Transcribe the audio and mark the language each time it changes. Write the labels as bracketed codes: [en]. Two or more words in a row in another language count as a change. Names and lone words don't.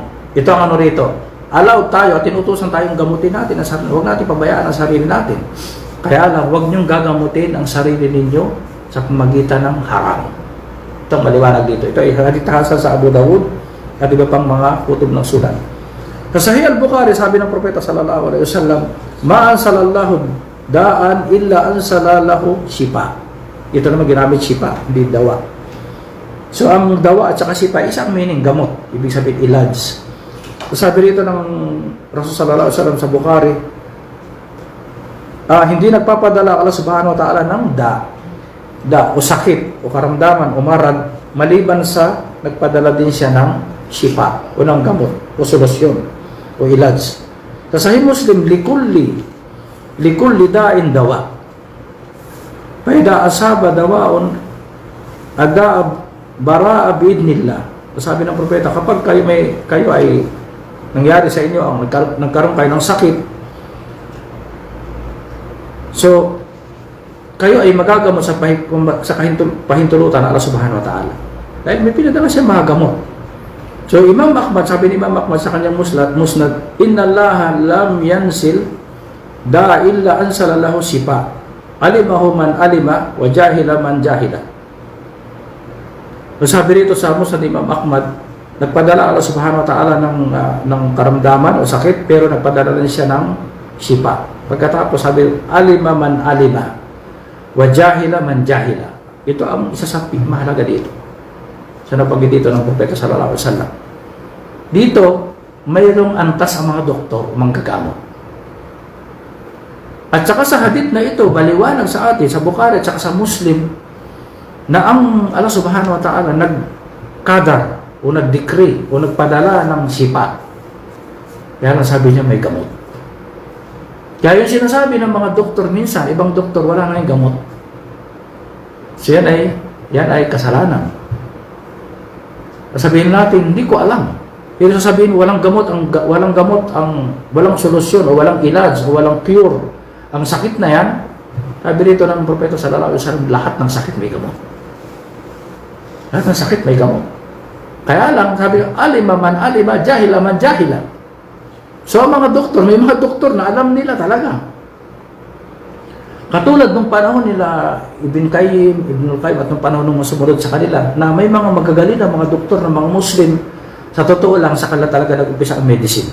[tl] Ito ang rito. Allow tayo at tinutusan tayong gamutin natin ang sarili. Huwag natin pabayaan ang sarili natin. Kaya lang, huwag niyong gagamutin ang sarili ninyo sa pamagitan ng haram. Ito ang maliwanag dito. Ito ay hadith sa Abu Dawud at iba pang mga kutub ng Sunan. Sa Sahih al-Bukhari, sabi ng Propeta [ar] صلى الله عليه وسلم, "ما أنزل الله داء إلا أنزل الله شفاء." [tl] Ito naman ginamit shifa, hindi dawa. So ang dawa at saka shifa, isang meaning gamot, ibig sabihin ilaj. Sabi rito ng Rasul [ar] صلى الله عليه وسلم [tl] sa Bukhari, hindi nagpapadala Allah [ar] سبحانه وتعالى [tl] ng da o sakit o karamdaman o marad maliban sa nagpadala din siya ng shifa o ng gamot o solusyon o ilaj. Sa Sahih Muslim, [ar] لكل داء دواء. فإذا أصاب دواء الداء برأ بإذن الله. [tl] Sabi ng Propeta, kapag kayo ay nangyari sa inyo ang nagkaroon kayo ng sakit, so kayo ay magagamot sa pahintulutan ng Allah [ar] سبحانه وتعالى. [tl] Dahil may pinadala siya mga gamot. So Imam Ahmad, sabi ni Imam Ahmad sa kanyang musnad, [ar] إن الله لم ينزل داء إلا أنزل له شفاء. علمه من علمه وجهله من جهله. [tl] So sabi rito sa musnad ni Imam Ahmad, nagpadala Allah [ar] سبحانه وتعالى [tl] ng karamdaman o sakit, pero nagpadala rin siya ng sipa. Pagkatapos sabi, [ar] علمه من علمه وجهله من جهله. [tl] Ito ang isa sa mahalaga dito. Sa napagid dito ng Propeta [ar] صلى الله عليه وسلم. [tl] Dito, mayroong antas ang mga doktor, mga gagamot. At saka sa hadith na ito, baliwanag sa atin, sa Bukhari at saka sa Muslim, na ang Allah [ar] سبحانه وتعالى [tl] nagkadar o nag-decree o nagpadala ng sipa. Kaya lang sabi niya may gamot. Kaya yung sinasabi ng mga doktor minsan, ibang doktor wala na yung gamot. So yan ay kasalanan. Sabihin natin, hindi ko alam. Pero sasabihin, walang solusyon o walang ilaj o walang cure. Ang sakit na yan, sabi dito ng Propeta [ar] صلى الله عليه وسلم, [tl] lahat ng sakit may gamot. Lahat ng sakit may gamot. Kaya lang, sabi, [ar] علمه من علمه جهله من جهله. [tl] So, mga doktor, may mga doktor na alam nila talaga. Katulad nung panahon nila Ibn Qayyim at nung panahon nung sumunod sa kanila, na may mga magagaling na mga doktor na mga Muslim, sa totoo lang, sa kanila talaga nag-umpisa ang medicine.